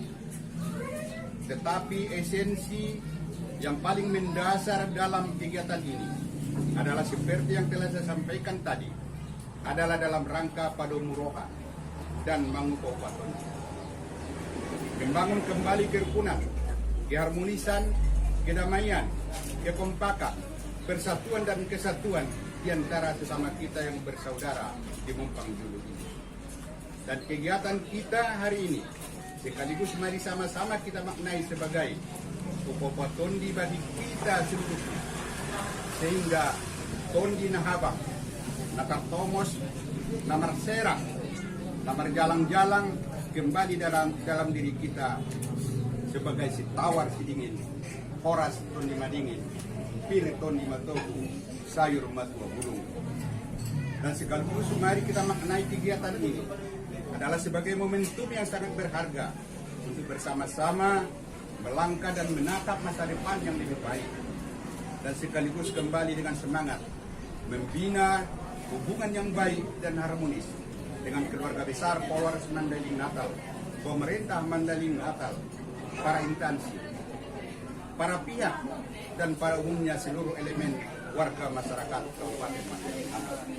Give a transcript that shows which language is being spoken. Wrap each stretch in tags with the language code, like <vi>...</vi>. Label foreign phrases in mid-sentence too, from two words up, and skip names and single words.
<id>Tetapi esensi yang paling mendasar dalam kegiatan ini adalah seperti yang telah saya sampaikan tadi, adalah dalam rangka padomuroha dan mangupawaton, membangun kembali kerukunan, keharmonisan, kedamaian, kekompakan, persatuan dan kesatuan di antara sesama kita yang bersaudara di Mumpang Julu ini. Dan kegiatan kita hari ini sekaligus mari sama-sama kita maknai sebagai upaya tondi bagi kita seluruhnya, sehingga</id> <btm>tondi nahabang, nakar tomos, namar serak, namar jalang-jalang</btm> <id>kembali dalam diri kita sebagai si tawar si dingin,</id> <btm>horas tondi madingin, pir tondi matoku, sayur matua burung.</btm> <id>Dan sekaligus mari kita maknai kegiatan ini adalah sebagai momentum yang sangat berharga untuk bersama-sama melangkah dan menatap masa depan yang lebih baik, dan sekaligus kembali dengan semangat membina hubungan yang baik dan harmonis dengan keluarga besar Polres Mandailing Natal, pemerintah Mandailing Natal, para instansi, para pihak, dan pada umumnya seluruh elemen warga masyarakat Kabupaten Mandailing Natal.</id>